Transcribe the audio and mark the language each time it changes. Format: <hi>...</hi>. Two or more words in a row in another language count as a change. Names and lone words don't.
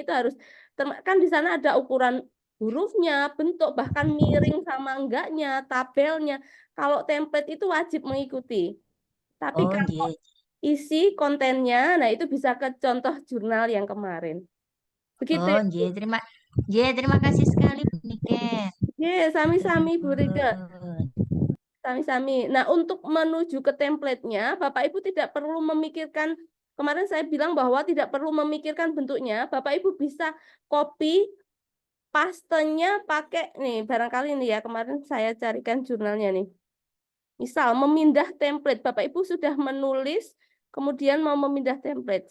<id>Jadi template-nya itu harus. Kan di sana ada ukuran hurufnya, bentuk, bahkan miring sama enggaknya, tabelnya. Kalau template itu wajib mengikuti. Tapi Oh, kalau nggih. isi kontennya, nah itu bisa ke contoh jurnal yang kemarin. Begitu. Oh, nggih, terima kasih sekali Bu Niken. Ya, sami-sami Bu Rika. Pun. Sami-sami. Nah, untuk menuju ke template-nya, Bapak Ibu tidak perlu memikirkan, kemarin saya bilang bahwa tidak perlu memikirkan bentuknya. Bapak Ibu bisa copy pastenya pakai nih, barangkali nih ya, kemarin saya carikan jurnalnya nih. Misal memindah template, Bapak Ibu sudah menulis, kemudian mau memindah template.</id>